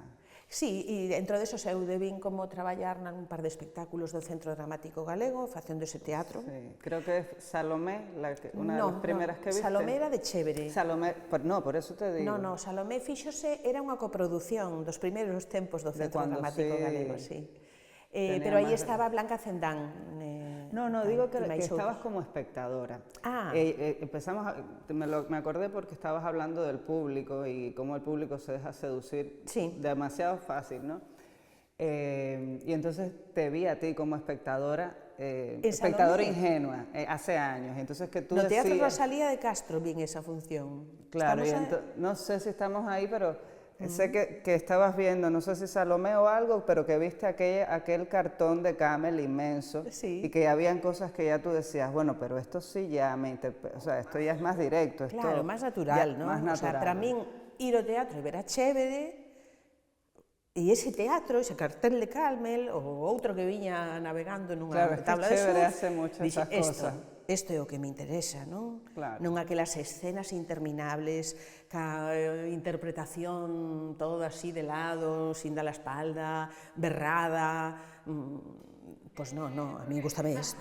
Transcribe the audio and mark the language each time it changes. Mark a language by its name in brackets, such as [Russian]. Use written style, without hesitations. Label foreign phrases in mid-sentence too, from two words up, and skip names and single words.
[Galician] Sí, e dentro deso eu debín como traballar nun par de espectáculos do Centro Dramático Galego, facendo ese teatro. Sí, creo que é Salomé, unha das primeras que viste. Salomé era de Chévere. [Spanish] Salomé, por eso te digo. [Galician] No, Salomé fíxose, era unha coproducción dos primeiros tempos do Centro Dramático Galego, sí. Pero aí estaba Blanca Cendán. No, [Spanish] digo que estabas como espectadora. Empezamos, me acordé porque estabas hablando del público y cómo el público se deja seducir demasiado fácil, ¿no? Y entonces te vi a ti como espectadora, Salomé. ingenua, hace años. Entonces que tú [Galician] No Teatro [Spanish] decías, [Galician] Rosalía de Castro vi esa función. [Spanish] claro, Estamos no sé si estamos ahí, pero sé que estabas viendo, no sé si Salomé o algo, pero que viste aquel cartón de Camel inmenso, Sí. y que habían cosas que ya tú decías, bueno, pero esto sí ya o sea, esto ya es más directo. Esto Claro, [Galician] máis natural, [Spanish] ya, [Galician] non? [Spanish] Más natural. [Galician] O sea, para min, ir ao teatro e ver a chévere, e ese teatro, ese cartel de Carmel, ou outro que viña navegando nunha [Spanish] Claro, es que [Galician] tabla de chévere surf, [Spanish] hace mucho [Galician] dixe, esas cosas. Isto é o que me interesa, non? [Spanish] Claro. [Galician] Non aquelas escenas interminables, ca interpretación toda así de lado, [Spanish] sin dar la espalda, [Galician] berrada, pois non, a mí gustame isto.